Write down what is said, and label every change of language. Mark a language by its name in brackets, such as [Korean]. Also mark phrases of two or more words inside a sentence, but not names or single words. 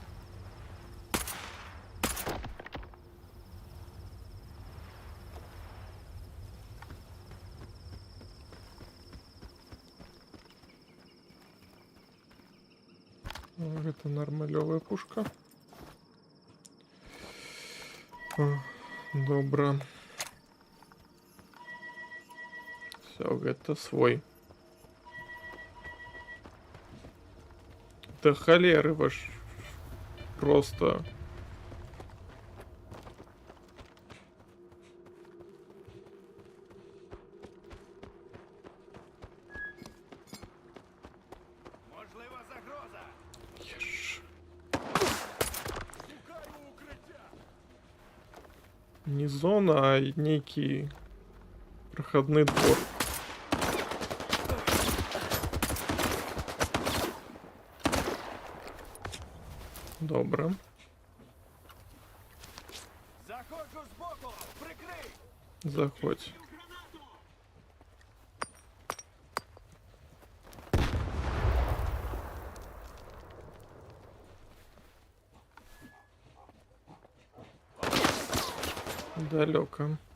[Belarusian] Гэта нармалёвая пушка. Добра. Всё, гэта свой. Да холеры ваш. Просто. [Ukrainian] Можлива загроза. [Belarusian] Не зона, а нейкі прахадны двор. Добра. [Ukrainian] Заходжу збоку. Прикрий. Заходь. Далеко.